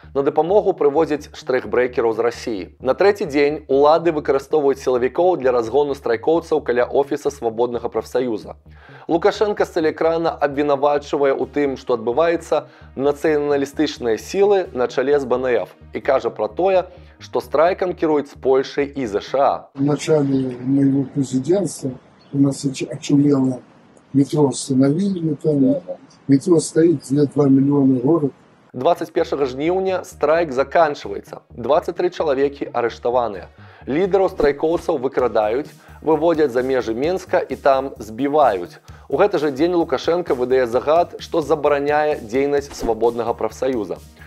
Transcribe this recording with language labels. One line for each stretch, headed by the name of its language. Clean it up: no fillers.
Belarusian: На дапамогу прывозяць штрых-брэкераў з Расіі. На трэці дзень улады выкарыстоўваюць сілавікоў для разгону страйкоўцаў каля офіса свабоднага прафсаюза. Лукашенка з тэлеэкрана абвінавачвае ў тым, што адбываецца нацыяналістычныя сілы на чале з БНФ і кажа пра тое, што страйкам кіруюць з Польшай і ЗША.
Russian: В начале моего президентства у нас очумело метро остановили, метро стоит, 2 миллиона город.
Belarusian: 21 жніўня страйк заканчваецца. 23 чалавекі арыштаваныя. Лідараў страйкоўцаў выкрадаюць, выводзяць за межы Менска і там збіваюць. У гэты жа дзень Лукашенка выдае загад, што забараняе дзейнасць свабоднага прафсаюза.